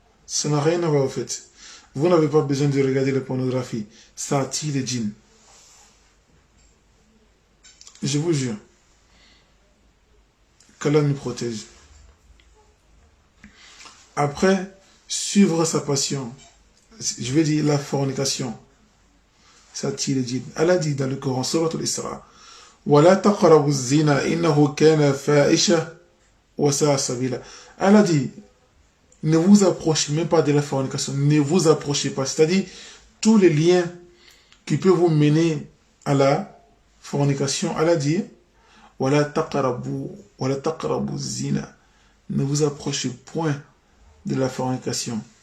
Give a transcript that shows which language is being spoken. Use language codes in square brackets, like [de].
[fr] Ça n'a rien à voir au fait. Vous n'avez pas besoin de regarder la pornographie. Ça attire les djinns. Je vous jure. Qu'Allah nous protège. Après, suivre sa passion. Je vais dire la fornication. Ça attire les djinns. Allah dit dans le Coran, [ar] Surat al-Isra, وَلَا تَقْرَبُوا الزِّنَا إِنَّهُ كَانَ فَاحِشَةً وَسَاءَ سَبِيلًا. [fr] Allah dit, ne vous approchez même pas de la fornication. Ne vous approchez pas. C'est-à-dire, tous les liens qui peuvent vous mener à la fornication, Allah dit, [ar] وَلَا تَقْرَبُوا الزِّنَا. [fr] Ne vous approchez point de la fornication.